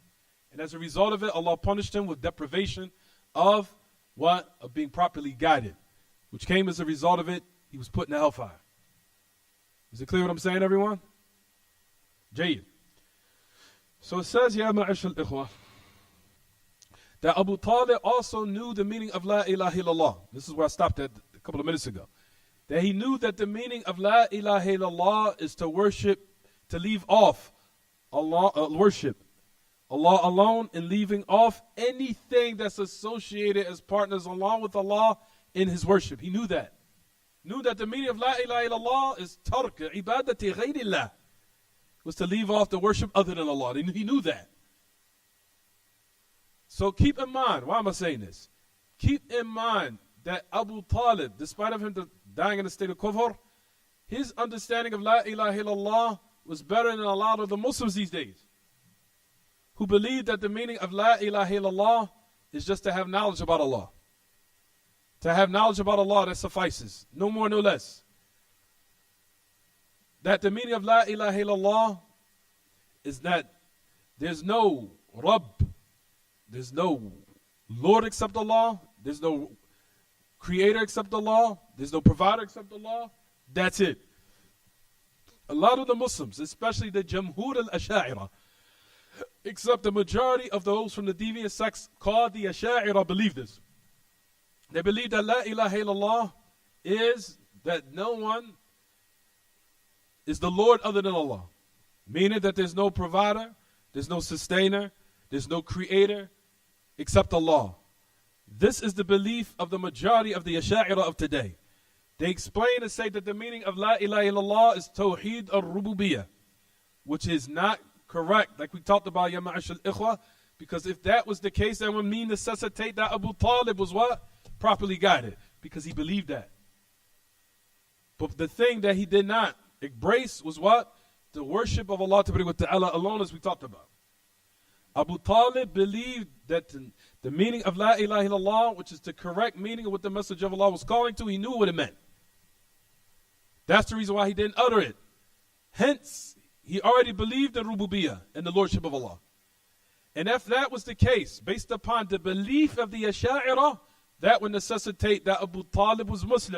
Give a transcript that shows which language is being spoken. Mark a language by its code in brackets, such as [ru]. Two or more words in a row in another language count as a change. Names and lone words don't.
[en] And as a result of it, Allah punished him with deprivation of what? Of being properly guided. Which came as a result of it, he was put in the hellfire. Is it clear what I'm saying, everyone? Jayyid. So it says, [ar] يا معشر الإخوة, [en] that Abu Talib also knew the meaning of [ar] لا إله إلا الله. [en] This is where I stopped at a couple of minutes ago. That he knew that the meaning of [ar] لا إله إلا الله [en] is to worship, to leave off Allah, worship Allah alone, and leaving off anything that's associated as partners along with Allah in his worship. He knew that. Knew that the meaning of [ar] لا إله إلا الله [en] is [ar] ترك عبادة غير الله, [en] was to leave off the worship other than Allah. He knew that. So keep in mind, why am I saying this? Keep in mind that Abu Talib, despite of him dying in a state of kufr, his understanding of [ar] لا إله إلا الله [en] was better than a lot of the Muslims these days, who believe that the meaning of [ar] لا إله إلا الله [en] is just to have knowledge about Allah. To have knowledge about Allah, that suffices. No more, no less. That the meaning of [ar] لا إله إلا الله [en] is that there's no Rabb, there's no Lord except Allah, there's no Creator except Allah, there's no Provider except Allah. That's it. A lot of the Muslims, especially the [ar] جمهور الأشاعرة, [en] except the majority of those from the deviant sects called the Asha'ira, believe this. They believe that [ar] لا إله إلا الله [en] is that no one is the Lord other than Allah. Meaning that there's no provider, there's no sustainer, there's no creator except Allah. This is the belief of the majority of the Asha'ira of today. They explain and say that the meaning of [ar] لا إله إلا الله [en] is [ar] توحيد الربوبية, [en] which is not correct, like we talked about, [ar] يا معشر الإخوة, [en] because if that was the case, that would mean necessitate that Abu Talib was what? Properly guided, because he believed that. But the thing that he did not embrace was what? The worship of [ar] الله تعالى [en] alone, as we talked about. Abu Talib believed that the meaning of [ar] لا إله إلا الله, [en] which is the correct meaning of what the Messenger of Allah was calling to, he knew what it meant. That's the reason why he didn't utter it. Hence, he already believed in Rububiyyah and the Lordship of Allah. And if that was the case, based upon the belief of the Asha'ira, that would necessitate that Abu Talib was Muslim.